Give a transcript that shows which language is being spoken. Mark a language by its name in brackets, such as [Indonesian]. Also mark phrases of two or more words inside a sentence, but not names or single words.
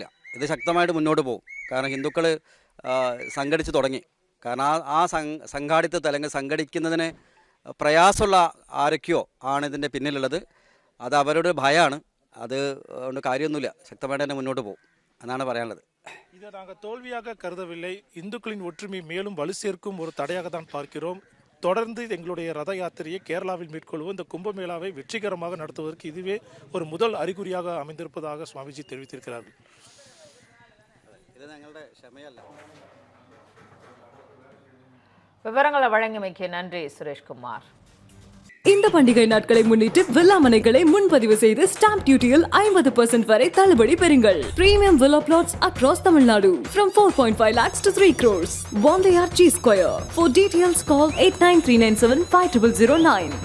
[Malayalam] ഇത് ശക്തമായിട്ട് മുന്നോട്ട് പോകും. കാരണം ഹിന്ദുക്കൾ സംഘടിച്ച് തുടങ്ങി. കാരണം ആ സംഘാടിത്തത്തെ അല്ലെങ്കിൽ സംഘടിക്കുന്നതിന് പ്രയാസമുള്ള ആരൊക്കെയോ ആണ് ഇതിൻ്റെ പിന്നിലുള്ളത്. അത് അവരുടെ ഭയമാണ്. അത് കൊണ്ട് കാര്യമൊന്നുമില്ല, ശക്തമായിട്ട് തന്നെ മുന്നോട്ട് പോകും എന്നാണ് പറയാനുള്ളത്. [Tamil] இதை நாங்கள் தோல்வியாக கருதவில்லை. இந்துக்களின் ஒற்றுமை மேலும் வலு சேர்க்கும் ஒரு தடையாக தான் பார்க்கிறோம். தொடர்ந்து எங்களுடைய ரத யாத்திரையை கேரளாவில் மேற்கொள்வோம். இந்த கும்பமேளாவை வெற்றிகரமாக நடத்துவதற்கு இதுவே ஒரு முதல் அறிகுறியாக அமைந்திருப்பதாக சுவாமிஜி தெரிவித்திருக்கிறார்கள். [Malayalam] ഇത് ഞങ്ങളുടെ ക്ഷമയല്ല. [Tamil] விவரங்களை வழங்கியமைக்கு நன்றி சுரேஷ்குமார். இந்த பண்டிகை நாட்களை முன்னிட்டு வில்லா மனைகளை முன்பதிவு செய்து ஸ்டாம்ப் டியூட்டியில் 50% வரை தள்ளுபடி பெறுங்கள். [English] premium villa plots across Tamil Nadu from 4.5 lakhs to 3 crores. One layer G Square. For details call 89397 5009.